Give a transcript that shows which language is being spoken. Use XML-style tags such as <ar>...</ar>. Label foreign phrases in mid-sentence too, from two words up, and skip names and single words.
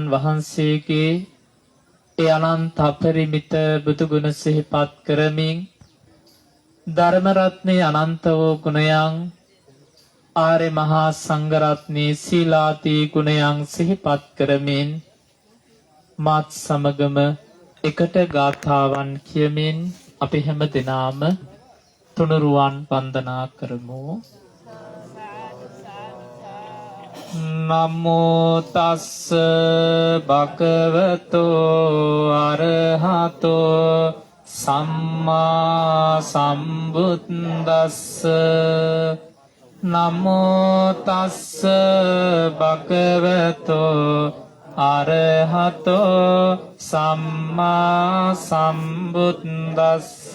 <si>වහන්සේගේ ඒ අනන්ත අපරිමිත බුදු ගුණ සිහිපත් කරමින් ධර්ම රත්නේ අනන්ත වූ ගුණයන් ආර්ය මහා සංඝ රත්නේ සීලාදී ගුණයන් සිහිපත් කරමින් මාත් සමගම එකට ගාථාවන් කියමින් අපි හැම දිනාම තුනුරුවන් වන්දනා කරමු.</si> <pi>නමෝ තස්ස භගවතෝ අරහතෝ සම්මා සම්බුද්දස්ස නමෝ තස්ස භගවතෝ අරහතෝ සම්මා සම්බුද්දස්ස</pi>